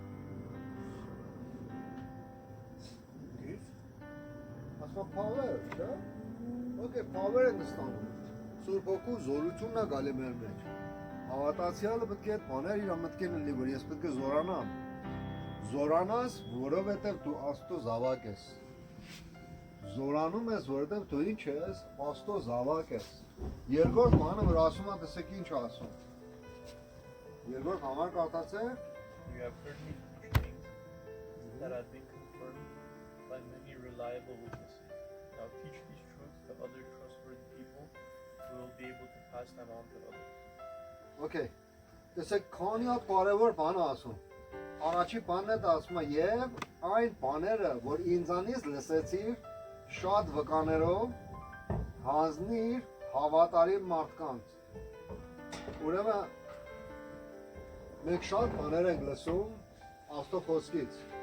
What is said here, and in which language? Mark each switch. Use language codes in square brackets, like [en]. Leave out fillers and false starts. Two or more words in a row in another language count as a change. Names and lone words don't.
[hy] Ասма power, չէ՞։ Okay, power ենք ստանում։ Սուրբ Հոգու զորությունն է գալի մեր մեջ։ Հավատացյալը պետք է այդ բաները իր մտքին լի, որ ես պետք է զորանամ։ Զորանաս, որովհետև դու Աստծո զավակ ես։ Զորանում ես, որովհետև դու ինչ ես, Աստծո զավակ ես։ Երկրորդ բանը, որ ասում է, տեսեք ինչ ասում։ Երկրորդ համար կարդացեք։ [en] You have heard me teach things that have been confirmed by many reliable witnesses. Now teach these truths to other trustworthy people who will be able to pass them on to others. Okay. [hy] Տեսեք, քանի հատ կարևոր բան է ասում։ Առաջի բանն է դա ասում է եւ այն բաները, որ ինձանից լսեցիր, շատ վկաներով հանձնիր հավատարիմ մարդկանց։ Ուրեմն մենք շատ բաներ ենք լսում Աստծո խոսքից։